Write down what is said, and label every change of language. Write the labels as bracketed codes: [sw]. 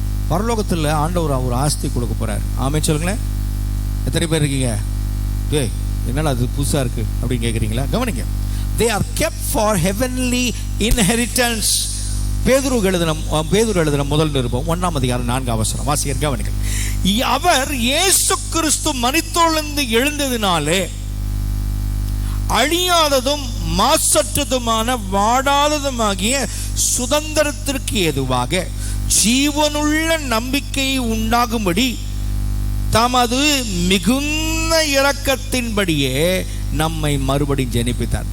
[ta] பரலோகத்தில் ஆண்டவர் ஒரு ஆஸ்தி கொடுக்க போறார். ஆமென் சொல்லுங்களேன். எத்தனை பேர் இருக்கீங்க? ஏய், என்னடா அது புதுசா இருக்கு அப்படின்னு கேட்குறீங்களா? கவனிங்க. [en] They are kept for heavenly inheritance. [ta] பேதுரு எழுதின முதல் நிருபம் 1ஆம் அதிகாரம் 4ஆம் வசனம் வாசிக்கிறேன், கவனிங்க. அவர் இயேசு கிறிஸ்து மரித்தோலிருந்து எழுந்ததினாலே அழியாததும் மாசற்றதுமான வாடாததுமாகிய சுதந்திரத்திற்கு ஏதுவாக ஜீவனுள்ள நம்பிக்கை உண்டாகும்படி தமது மிகுந்த இரக்கத்தின்படியே நம்மை மறுபடியும் ஜெனிப்பித்தார்.